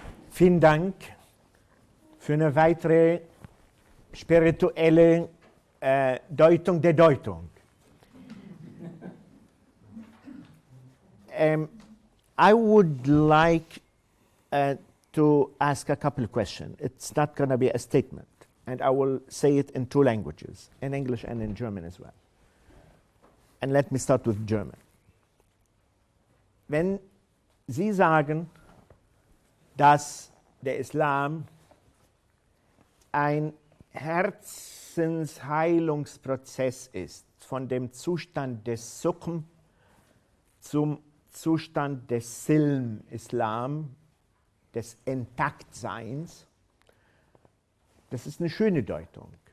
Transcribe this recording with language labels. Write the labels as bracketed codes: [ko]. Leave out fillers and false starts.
[de] Vielen Dank für eine weitere spirituelle Deutung der Deutung. [en] I would like to ask a couple of questions. It's not going to be a statement, and I will say it in two languages, in English and in German as well. And let me start with German. [de] Wenn Sie sagen, dass der Islam ein Herzensheilungsprozess ist, von dem Zustand des Sukhm zum Zustand des Silm Islam, des Intaktseins, das ist eine schöne Deutung.